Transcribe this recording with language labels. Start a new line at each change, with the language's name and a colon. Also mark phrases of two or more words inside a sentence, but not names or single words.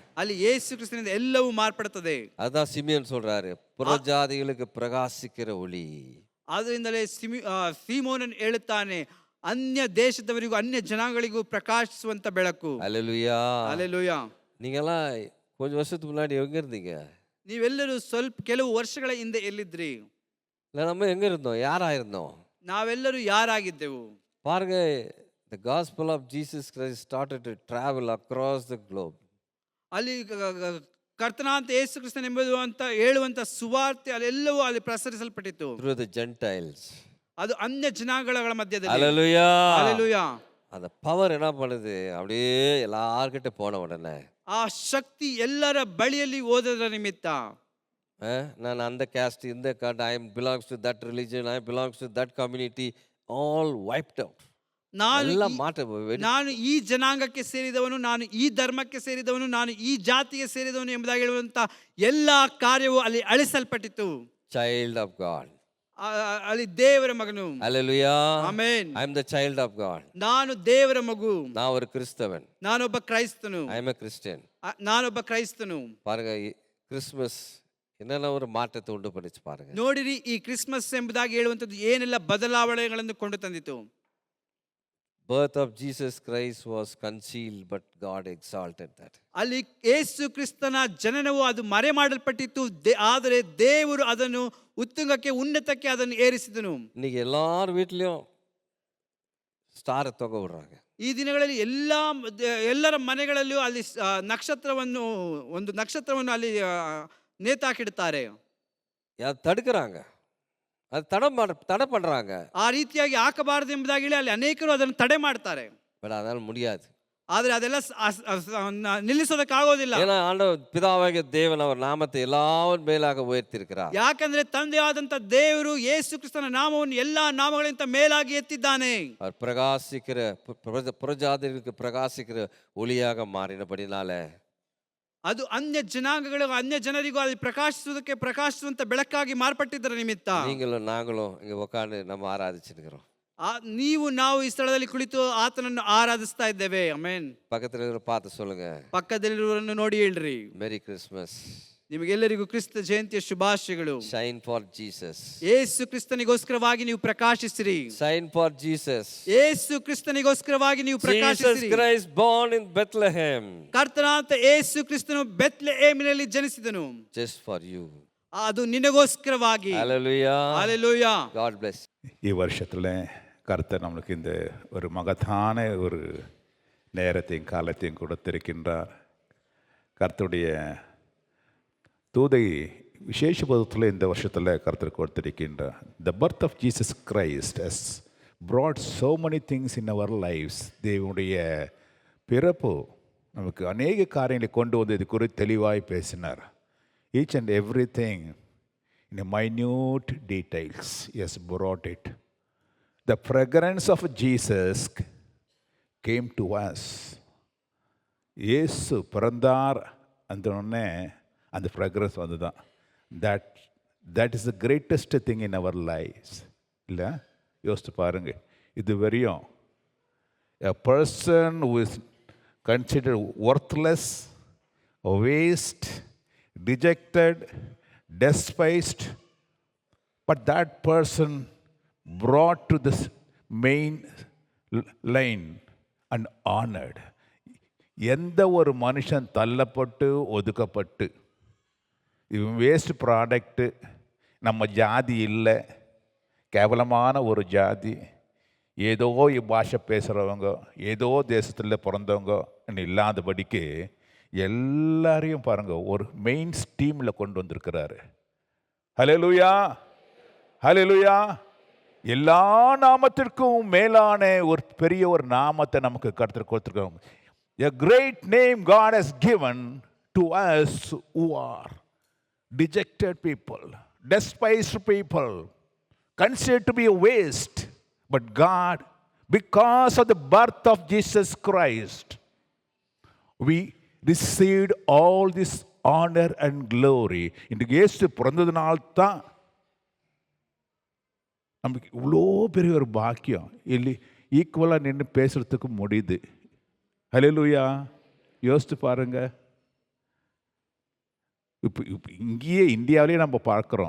Kannada: ಅಲ್ಲಿ ಯೇಸು ಕ್ರಿಸ್ತನಿಂದ ಎಲ್ಲವೂ ಮಾರ್ಪಡುತ್ತದೆ.
Tamil: அதான் சிமியோன் சொல்றாரு, புறஜாதிகளுக்கு பிரகாசிக்கிற ஒளி.
Kannada: ಆದ್ದರಿಂದಲೇ ಸೀಮೋನನ್ ಹೇಳುತ್ತಾನೆ, ಅನ್ಯ ದೇಶದವರಿಗೂ ಅನ್ಯ ಜನಾಂಗಗಳಿಗೂ ಪ್ರಕಾಶಿಸುವಂತ ಬೆಳಕು.
Tamil: ஹல்லேலூயா.
Kannada: ಹಲ್ಲೆಲೂಯಾ.
Tamil: நீங்கெல்லாம் கொஞ்சம் வருஷத்துக்கு முன்னாடி எங்க இருந்தீங்க?
Kannada: ನೀವೆಲ್ಲರೂ ಕೆಲವು ವರ್ಷಗಳ ಹಿಂದೆ ಎಲ್ಲಿದ್ರಿ?
Tamil: இல்லை, நம்ம எங்க இருந்தோம்? யாரா இருந்தோம்?
Kannada: ನಾವೆಲ್ಲರೂ ಯಾರಾಗಿದ್ದೆವು?
Tamil: பாருங்க,
English: the gospel of Jesus Christ started to travel across the globe.
Kannada: ಅಲ್ಲಿ ಕರ್ತನಾಂತ ಯೇಸು ಕ್ರಿಸ್ತನ್ ಎಂಬುದು ಅಂತ ಹೇಳುವಂತ ಸುವಾರ್ತೆ ಅಲ್ಲೆಲ್ಲವೂ ಅಲ್ಲಿ ಪ್ರಸರಿಸಲ್ಪಟ್ಟಿತು.
English: Through the Gentiles.
Kannada: ಅದು ಅನ್ಯ ಜನಾಂಗಗಳ ಮಧ್ಯದಲ್ಲಿ.
Tamil: ஹல்லேலூயா.
Kannada: ಹಲ್ಲೆಲೂಯಾ.
Tamil: அந்த பவர் என்ன பண்ணுது, அப்படியே எல்லார்கிட்ட போன உடனே
Kannada: ಆ ಶಕ್ತಿ ಎಲ್ಲರ ಬಳಿಯಲ್ಲಿ ಹೋದರ ನಿಮಿತ್ತ
Tamil: நான் அந்த caste, இந்த caste,
English: I belongs to that religion, I belongs to that community, all wiped out.
Kannada: ನಾನು ಈ ಜನಾಂಗಕ್ಕೆ ಸೇರಿದವನು, ನಾನು ಈ ಧರ್ಮಕ್ಕೆ ಸೇರಿದವನು, ನಾನು ಈ ಜಾತಿಗೆ ಸೇರಿದವನು ಎಂಬುದಾಗಿ ಹೇಳುವಂತ ಎಲ್ಲಾ ಕಾರ್ಯವು ಅಲ್ಲಿ ಅಳಿಸಲ್ಪಟ್ಟಿತು.
English: Child of God.
Kannada: ಅಲ್ಲಿ ದೇವರ ಮಗನು.
English: Hallelujah.
Kannada: ಆಮೆನ್.
English: I am the child of God.
Kannada: ನಾನು ದೇವರ ಮಗು.
Tamil: நான் ஒரு கிறிஸ்தவன்.
Kannada: ನಾನೊಬ್ಬ ಕ್ರೈಸ್ತನು.
English: I am a Christian.
Kannada: ನಾನೊಬ್ಬ ಕ್ರೈಸ್ತನು.
Tamil: பாருங்க, கிறிஸ்மஸ் என்னென்ன ஒரு மாற்றத்தை உண்டு பண்ணிச்சு பாருங்க.
Kannada: ನೋಡಿರಿ, ಈ ಕ್ರಿಸ್ಮಸ್ ಎಂಬುದಾಗಿ ಹೇಳುವಂತದ್ದು ಏನೆಲ್ಲ ಬದಲಾವಣೆಗಳನ್ನು ಕೊಂಡು ತಂದಿತು.
English: Birth of Jesus Christ was concealed, but God exalted that.
Kannada: ಅಲ್ಲಿ ಯೇಸು ಕ್ರಿಸ್ತನ ಜನನವು ಅದು ಮರೆ ಮಾಡಲ್ಪಟ್ಟಿತ್ತು, ಆದರೆ ದೇವರು ಅದನ್ನು ಉತ್ತುಂಗಕ್ಕೆ ಉನ್ನತಕ್ಕೆ ಅದನ್ನು ಏರಿಸಿದನು.
Tamil: இன்னைக்கு எல்லார் வீட்லயும் ஸ்டாரை தொங்க விடுறாங்க.
Kannada: ಈ ದಿನಗಳಲ್ಲಿ ಎಲ್ಲರ ಮನೆಗಳಲ್ಲಿಯೂ ಅಲ್ಲಿ ಒಂದು ನಕ್ಷತ್ರವನ್ನು ಅಲ್ಲಿ ನೇತಾಕಿಡುತ್ತಾರೆ.
Tamil: தடுக்கிறாங்க, அது தடை பண்றாங்க.
Kannada: ಆ ರೀತಿಯಾಗಿ ಹಾಕಬಾರದು ಎಂಬುದಾಗಿ ಹೇಳಿ ಅಲ್ಲಿ ಅನೇಕರು ಅದನ್ನು ತಡೆ ಮಾಡ್ತಾರೆ.
Tamil: பட் அதனால முடியாது.
Kannada: ಆದರೆ ಅದೆಲ್ಲ ನಿಲ್ಲಿಸೋದಕ್ಕಾಗೋದಿಲ್ಲ.
Tamil: ஏன்னா ஆண்டவர் பிதாவாகிய தேவன் அவர் நாமத்தை எல்லாவற்றின் மேலாக உயர்த்தியிருக்கிறார்.
Kannada: ಯಾಕಂದ್ರೆ ತಂದೆಯಾದಂತ ದೇವರು ಯೇಸು ಕ್ರಿಸ್ತನ ನಾಮವನ್ನು ಎಲ್ಲಾ ನಾಮಗಳಿಂದ ಮೇಲಾಗಿ ಎತ್ತಿದ್ದಾನೆ.
Tamil: அவர் பிரகாசிக்கிற புறஜாதிகளுக்கு பிரகாசிக்கிற ஒளியாக மாறினபடினால
Kannada: ಅದು ಅನ್ಯ ಜನಾಂಗಗಳು ಅನ್ಯ ಜನರಿಗೂ ಅಲ್ಲಿ ಪ್ರಕಾಶಿಸುವಂತ ಬೆಳಕಾಗಿ ಮಾರ್ಪಟ್ಟಿದ್ದರ ನಿಮಿತ್ತ
Tamil: நீங்களும் நாங்களும் இங்க உட்கார்ந்து நம்ம ஆராதிச்சிருக்கிறோம்.
Kannada: ನಾವು ಈ ಸ್ಥಳದಲ್ಲಿ ಕುಳಿತು ಆತನನ್ನು ಆರಾಧಿಸ್ತಾ ಇದ್ದೇವೆ. ಆಮೆನ್.
Tamil: பக்கத்துல இருக்கிற பார்த்து சொல்லுங்க,
Kannada: ಪಕ್ಕದಲ್ಲಿರುವವರನ್ನು ನೋಡಿ ಹೇಳ್ರಿ,
English: Merry Christmas.
Kannada: ನಿಮಗೆಲ್ಲರಿಗೂ ಕ್ರಿಸ್ತ ಜಯಂತಿಯ ಶುಭಾಶಯಗಳು.
English: Shine for Jesus.
Kannada: ಯೇಸು ಕ್ರಿಸ್ತನಿಗೋಸ್ಕರವಾಗಿ ನೀವು ಪ್ರಕಾಶಿಸಿರಿ.
English: Shine for Jesus.
Kannada: ಯೇಸು ಕ್ರಿಸ್ತನಿಗೋಸ್ಕರವಾಗಿ ನೀವು ಪ್ರಕಾಶಿಸಿರಿ.
English: Jesus Christ born in Bethlehem.
Kannada: ಕರ್ತನಾದ ಯೇಸು ಕ್ರಿಸ್ತನು ಬೆತ್ಲೆಹೇಮಿನಲ್ಲಿ ಜನಿಸಿದನು.
English: Just for you.
Kannada: ಅದು ನಿನಗೋಸ್ಕರವಾಗಿ.
English: Hallelujah. Hallelujah. God bless.
Malayalam: ഈ വർഷത്തിലെ
Tamil: கர்த்தர் நம்மளுக்கு இந்த ஒரு மகத்தான ஒரு நேரத்தையும் காலத்தையும் கொடுத்திருக்கின்றார். கர்த்தருடைய தூதை விசேஷ பதத்தில் இந்த வருஷத்தில் கர்த்தர் கொடுத்திருக்கின்றார்.
English: The birth of Jesus Christ has brought so many things in our lives.
Tamil: தேவனுடைய பிறப்பு நமக்கு அநேக காரியங்களை கொண்டு வந்து இது குறித்து தெளிவாய் பேசினார்.
English: each and every thing in minute details as brought it. The fragrance of Jesus came to us.
Tamil: இயேசு பிறந்தார் அந்த உடனே அந்த ஃப்ராக்ரன்ஸ் வந்து தான்.
English: That is the greatest thing in our lifes.
Tamil: இல்லை, யோசித்து பாருங்க. இது வரையும்
English: a person who is considered worthless, waste, rejected, despised, but that person brought to this main line and honored.
Tamil: எந்த ஒரு மனுஷன் தள்ளப்பட்டு ஒதுக்கப்பட்டு இவன்
English: waste product,
Tamil: நம்ம ஜாதி இல்லை, கேவலமான ஒரு ஜாதி, ஏதோ பாஷை பேசுகிறவங்க, ஏதோ தேசத்தில் பிறந்தவங்க இல்லாதபடிக்கு எல்லாரையும் பாருங்கள் ஒரு மெயின் ஸ்ட்ரீமில் கொண்டு வந்திருக்கிறாரு. ஹல்லேலூயா, ஹல்லேலூயா. எல்லா நாமத்திற்கும் மேலான ஒரு பெரிய ஒரு நாமத்தை நமக்கு கர்த்தர் கொடுத்துருக்காங்க.
English: A great name God has given to us who are dejected people, despised people, considered to be a waste. But God, because of the birth of Jesus Christ, we received all this honor and glory.
Tamil: இன்றைக்கு இயேசு பிறந்ததுனால்தான் நமக்கு இவ்வளோ பெரிய ஒரு பாக்கியம் இல்லை, ஈக்குவலாக நின்று பேசுறதுக்கு முடியுது. ஹல்லேலூயா. யோசித்து பாருங்க. இப்போ இங்கேயே இந்தியாவிலேயே நம்ம பார்க்குறோம்.